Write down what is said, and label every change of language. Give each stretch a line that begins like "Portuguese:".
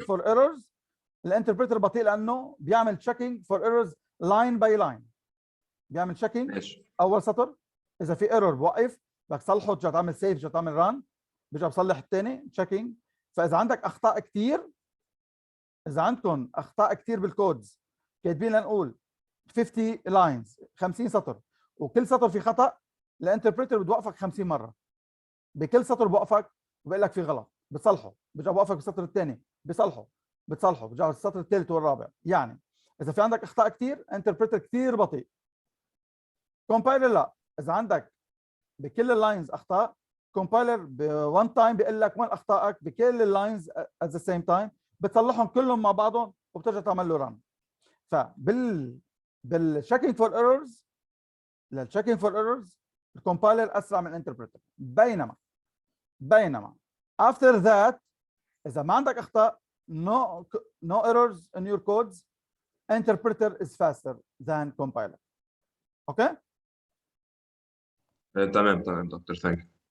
English: for errors،
Arabic: الانتربريتر بطيء لانه بيعمل
English: checking for errors line by line.
Arabic: بيعمل
English: checking
Arabic: ماشي. اول سطر، اذا في ايرور بوقف بدك تصلحه، ترجع تعمل سيف، ترجع تعمل ران، برجع بصلح الثاني checking. فاذا عندك اخطاء كثير، اذا عندكم اخطاء كثير بالكودز كاتبين لنقول 50 لاينز 50 سطر، وكل سطر في خطا، الانتربريتر بده يوقفك 50 مره، بكل سطر بوقفك وبقول لك في غلط، بتصلحه، برجع بوقفك بالسطر الثاني، بصلحه، بتصلحه، برجع بالسطر الثالث والرابع. يعني اذا في عندك اخطاء كثير، انتربريتر كثير بطيء. كومبايلر لا، اذا عندك بكل اللاينز اخطاء، كومبايلر بون تايم بيقول لك وين اخطائك بكل اللاينز
English: at the same time,
Arabic: بتصلحهم كلهم مع بعضهم وبترجع تعمل له ران. بالشيكينج فور ايرورز، للشيكينج فور ايرورز الكومبايلر اسرع من الانتربريتر. بينما
English: after that
Arabic: اذا ما عندك اخطاء،
English: no errors in your codes, interpreter is faster than compiler. Okay?
Arabic: تمام دكتور،
English: thank you.